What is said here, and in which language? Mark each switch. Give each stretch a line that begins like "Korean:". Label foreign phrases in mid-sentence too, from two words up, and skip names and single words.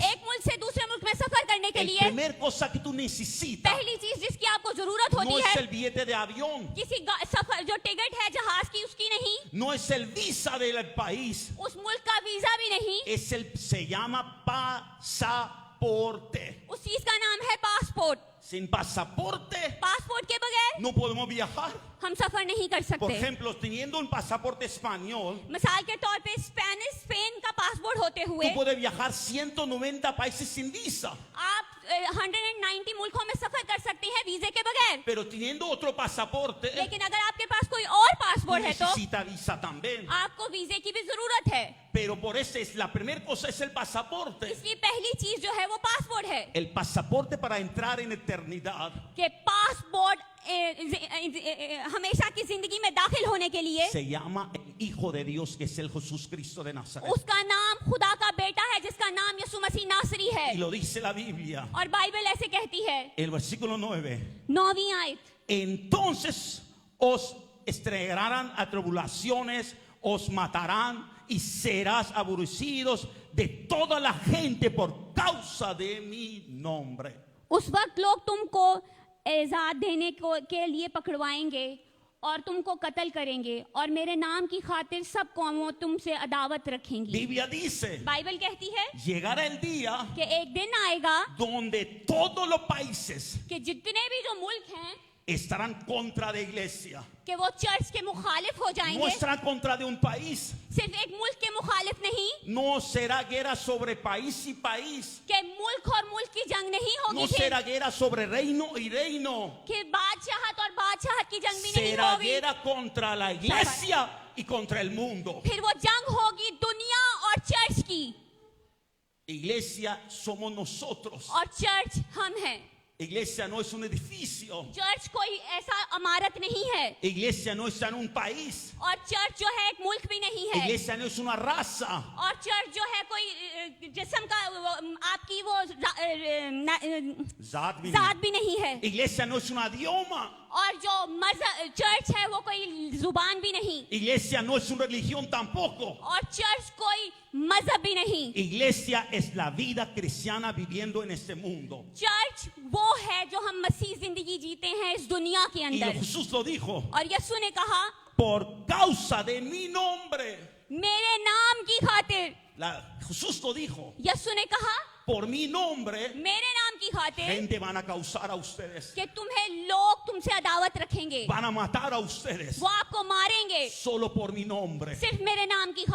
Urdu: ایک ملک سے دوسرے ملک میں سفر کرنے کے
Spanish: la
Urdu: لیے
Spanish: primera cosa que tú necesitas
Urdu: پہلی چیز جس کی آپ کو ضرورت
Spanish: no
Urdu: ہوتی
Spanish: es
Urdu: ہے,
Spanish: el billete de avión,
Urdu: کسی سفر جو ٹکٹ ہے جہاز کی اس کی نہیں,
Spanish: no es el visa del país,
Urdu: اس ملک کا ویزا بھی نہیں,
Spanish: se llama pasaporte.
Urdu: اس چیز کا نام ہے پاسپورٹ.
Spanish: Sin pasaporte
Urdu: پاسپورٹ کے بغیر
Spanish: no podemos viajar.
Urdu: ہم سفر نہیں کر
Spanish: Por
Urdu: سکتے.
Spanish: ejemplo, teniendo un pasaporte español,
Urdu: مثال کے طور پہ سپین کا پاسپورٹ ہوتے ہوئے
Spanish: tú puedes viajar 190 países sin visa.
Urdu: آپ 190 ملکوں میں سفر کر سکتے ہیں ویزے کے بغیر,
Spanish: Pero teniendo otro pasaporte,
Urdu: لیکن اگر آپ کے پاس کوئی اور پاسپورٹ ہے تو
Spanish: necesita visa también.
Urdu: آپ کو ویزے کی بھی ضرورت ہے.
Spanish: Pero por eso es la primera cosa es el pasaporte.
Urdu: اس لیے پہلی چیز جو ہے وہ پاسپورٹ ہے,
Spanish: El pasaporte para entrar en eternidad
Urdu: کہ پاسپورٹ ہمیشہ کی زندگی میں داخل ہونے کے لیے
Spanish: se llama el Hijo de Dios, que es el Jesús Cristo de Nazaret.
Urdu: اس کا نام خدا کا بیٹا ہے جس کا نام یسوع مسیح ناصری ہے.
Spanish: Y lo dice la Biblia,
Urdu: اور بائبل ایسے کہتی ہے,
Spanish: el versículo 9.
Urdu: 9ویں آیت,
Spanish: Entonces os estregarán a tribulaciones, os matarán y serás aborrecidos de toda la gente por causa de mi nombre.
Urdu: اس وقت لوگ تم کو ایجاد دینے کے لیے پکڑوائیں گے اور تم کو قتل کریں گے اور میرے نام کی خاطر سب قوموں تم سے عداوت رکھیں گی.
Spanish: Biblia dice,
Urdu: بائبل کہتی ہے
Spanish: llegará el día
Urdu: کہ ایک دن آئے گا
Spanish: donde todos los países
Urdu: کہ جتنے بھی جو ملک ہیں
Spanish: estarán contra de iglesia.
Urdu: کہ وہ چرچ کے مخالف ہو
Spanish: No
Urdu: جائیں گے,
Spanish: estarán contra de un país.
Urdu: صرف ایک ملک کے مخالف نہیں,
Spanish: No será guerra sobre país y país.
Urdu: کہ ملک اور ملک کی جنگ نہیں ہوگی,
Spanish: No
Urdu: پھر
Spanish: será guerra sobre reino y reino.
Urdu: کہ بادشاہت اور بادشاہت کی جنگ بھی نہیں
Spanish: Será
Urdu: ہوگی,
Spanish: guerra contra la iglesia y contra el mundo.
Urdu: پھر وہ جنگ ہوگی دنیا اور چرچ کی,
Spanish: Iglesia somos nosotros.
Urdu: اور چرچ ہم ہیں.
Spanish: Iglesia no es un edificio.
Urdu: چرچ کوئی ایسا عمارت نہیں ہے,
Spanish: Iglesia no está en un país.
Urdu: اور چرچ جو ہے ایک ملک بھی نہیں ہے,
Spanish: Iglesia no es una raza.
Urdu: اور چرچ جو ہے کوئی جسم کا آپ کی وہ ذات بھی ذات نہیں. بھی نہیں ہے,
Spanish: Iglesia no es un idioma.
Urdu: اور جو مذہب چرچ ہے وہ کوئی زبان بھی نہیں,
Spanish: Iglesia no es una religión tampoco.
Urdu: اور چرچ کوئی مذہب بھی نہیں.
Spanish: Iglesia es la vida cristiana viviendo en este mundo.
Urdu: چرچ وہ ہے جو ہم مسیح زندگی جیتے ہیں اس دنیا کے
Spanish: Y
Urdu: اندر.
Spanish: Jesús lo dijo,
Urdu: اور یسوع نے کہا
Spanish: por causa de mi nombre.
Urdu: میرے نام کی خاطر,
Spanish: Jesús lo dijo,
Urdu: یسوع نے کہا
Spanish: por mi nombre,
Urdu: میرے نام کی خاطر
Spanish: gente van a causar a ustedes.
Urdu: کہ تمہیں لوگ تم سے عداوت رکھیں گے,
Spanish: Van a matar a ustedes.
Urdu: وہ آپ کو ماریں گے,
Spanish: Solo por mi nombre.
Urdu: صرف میرے نام کی